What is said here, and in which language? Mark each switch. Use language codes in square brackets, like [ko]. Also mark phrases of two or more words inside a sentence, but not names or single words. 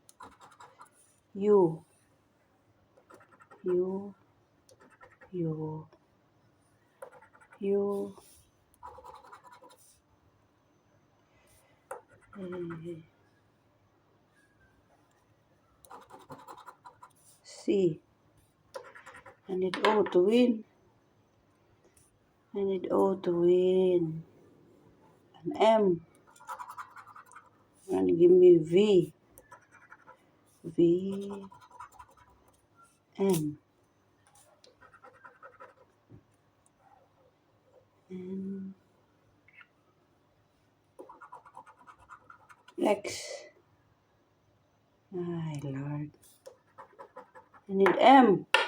[en] U, U, U, U, C, I need O to win, I need O to win, and M, and give me V, V, N, N, X, my Lord, I need M,